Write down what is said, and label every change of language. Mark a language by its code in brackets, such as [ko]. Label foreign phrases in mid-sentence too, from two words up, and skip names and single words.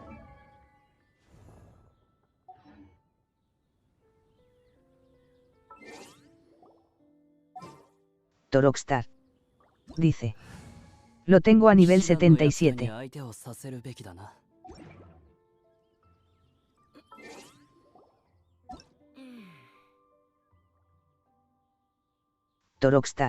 [es] Rockstar. Dice. Lo tengo a nivel 77. [ja] 相手をさせるべきだな。 [es] Rockstar.